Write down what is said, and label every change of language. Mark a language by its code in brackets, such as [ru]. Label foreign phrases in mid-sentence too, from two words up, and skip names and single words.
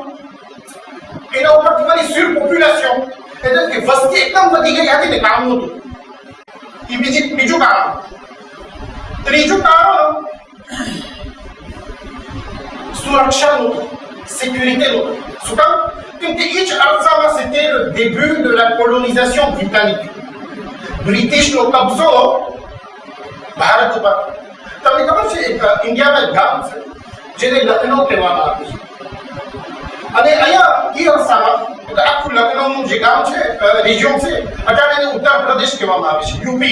[gu] એના ઉપર તમારી સુર પોપ્યુલેશન એટલે કે વસ્તી એકદમ વધી ગઈ હતી ને કામ નહોતું. એ બીજું કારણ. ત્રીજું કારણ સુરક્ષા નહોતું, સિક્યુરિટી નહોતું. શું કામ? કેમ કે એ જ અરસામાં [fr] c'était le début de la colonisation britannique. [gu] બ્રિટિશનો કબજો ભારત ઉપર. તમને ખબર છે ઇન્ડિયામાં એક ગામ છે જેને લખનૌ કહેવામાં આવે છે. અને અહીંયા એ અરસામાં આખું લખનૌનું જે ગામ છે, રિજિયન છે, અત્યારે એને ઉત્તર પ્રદેશ કહેવામાં આવે છે, યુપી.